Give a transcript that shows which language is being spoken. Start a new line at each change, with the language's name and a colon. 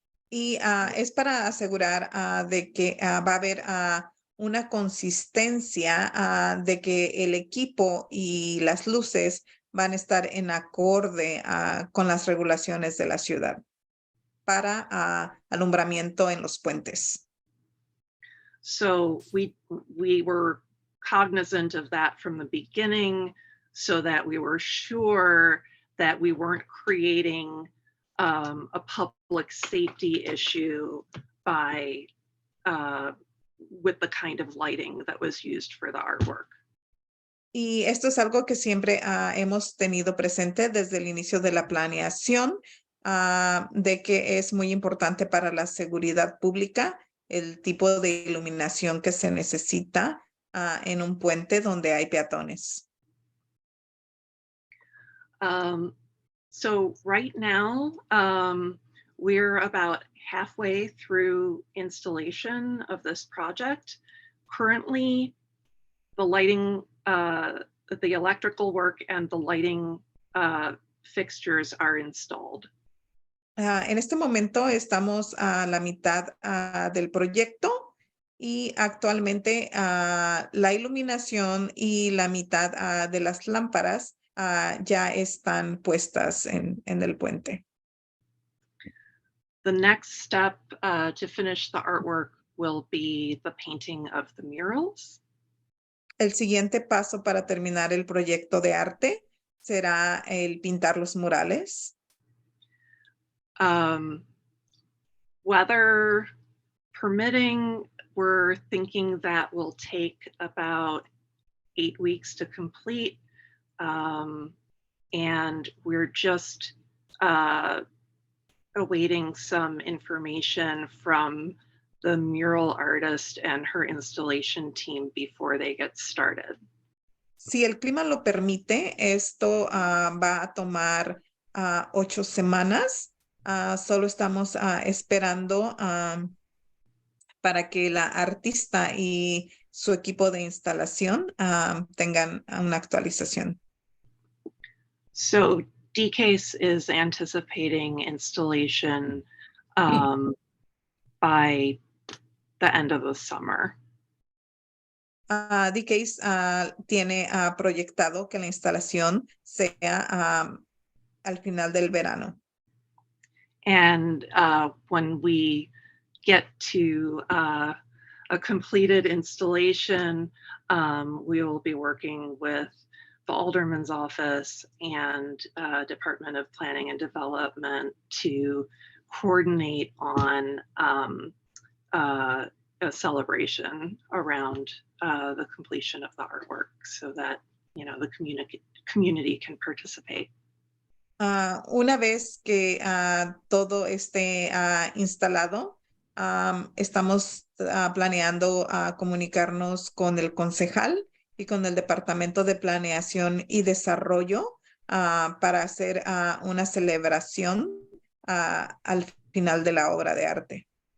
Spanish: Y es para asegurar de que va a haber una consistencia de que el equipo y las luces van a estar en acorde con las regulaciones de la ciudad para alumbramiento en los puentes.
English: So we were cognizant of that from the beginning so that we were sure that we weren't creating a public safety issue by with the kind of lighting that was used for the artwork.
Spanish: Y esto es algo que siempre hemos tenido presente desde el inicio de la planeación, de que es muy importante para la seguridad pública el tipo de iluminación que se necesita en un puente donde hay peatones.
English: So right now, we're about halfway through installation of this project. Currently, the lighting, the electrical work and the lighting fixtures are installed.
Spanish: En este momento estamos a la mitad del proyecto y actualmente la iluminación y la mitad de las lámparas ya están puestas en el puente.
English: The next step to finish the artwork will be the painting of the murals.
Spanish: El siguiente paso para terminar el proyecto de arte será el pintar los murales.
English: Weather permitting, we're thinking that will take about 8 weeks to complete. And we're just awaiting some information from the mural artist and her installation team before they get started.
Spanish: Si el clima lo permite, esto va a tomar 8 semanas. Solo estamos esperando para que la artista y su equipo de instalación tengan una actualización.
English: So DCASE is anticipating installation by the end of the summer.
Spanish: DCASE tiene proyectado que la instalación sea al final del verano.
English: And when we get to a completed installation, we will be working with the Alderman's office and Department of Planning and Development to coordinate on a celebration around the completion of the artwork so that, you know, the community can participate.
Spanish: Una vez que todo esté instalado, estamos planeando comunicarnos con el concejal y con el Departamento de Planeación y Desarrollo para hacer una celebración al final de la obra de arte.